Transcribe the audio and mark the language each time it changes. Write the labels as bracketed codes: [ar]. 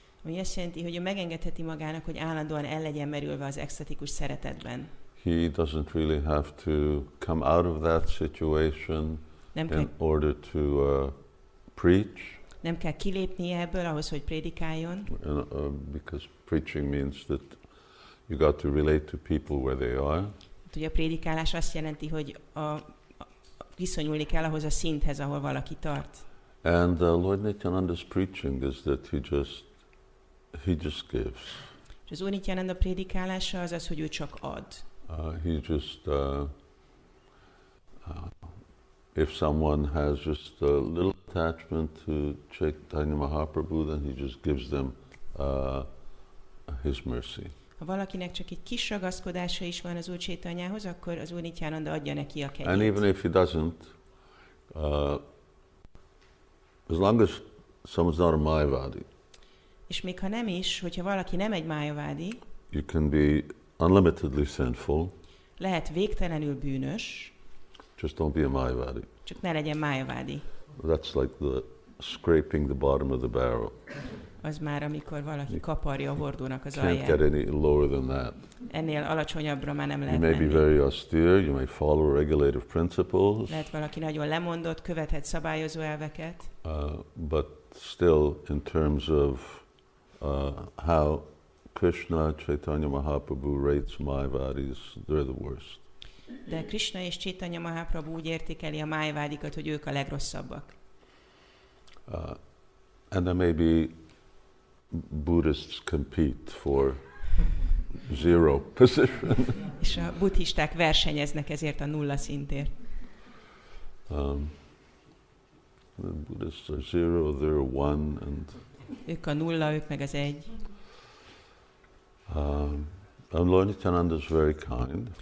[hu] Ami azt jelenti, hogy ő megengedheti magának, hogy állandóan el legyen merülve az extatikus szeretetben. [en] He doesn't really have to come out of that situation in order to preach. [hu] Nem kell kilépnie ebből ahhoz, hogy prédikáljon. [en] Because preaching means that you got to relate to people where they are. [hu] Ugye a prédikálás azt jelenti, hogy viszonyulni kell ahhoz a szinthez, ahol valaki tart. [en] And Lord Nityananda's preaching is that he just gives. [hu] És az Úr Nityananda prédikálása az az, hogy ő csak ad. [en] He just if someone has just a little attachment to Caitanya Mahaprabhu, then he just gives them his mercy. [hu] Ha valakinek csak egy kis ragaszkodása is van az Úr Caitanyához, akkor az Úr Nityananda adja neki a kegyét. [en] And even if he doesn't, as long as someone's not a Mayavadi. [hu] És még ha nem is, hogyha valaki nem egy Mayavadi, [en] you can be unlimitedly sinful. [hu] Lehet végtelenül bűnös. [en] Just don't be a Mayavadi. [hu] Csak ne legyen Mayavadi. [en] That's like the scraping the bottom of the barrel. [hu] Az már, amikor valaki kaparja a hordónak az [en] Can't [hu] alját. [en] get any lower than that. [hu] Ennél alacsonyabbra már nem lehet [en] You may be [hu] menni. [en] very austere, you may follow regulative principles. [hu] Lehet valaki nagyon lemondott, követhet szabályozó elveket. [en] But still, in terms of how Krishna, Caitanya Mahaprabhu rates Mayavadis, they're the worst. [hu] De Krishna és Caitanya Mahaprabhu úgy értékeli a Mayavadikat, hogy ők a legrosszabbak. [en] And then maybe Buddhists compete for zero position. [hu] És a buddhisták versenyeznek ezért a nulla szintért. [en] The Buddhists are zero, they're one, and [hu] ők a nulla, ők meg az egy. [en] And Lord Nityananda is very kind.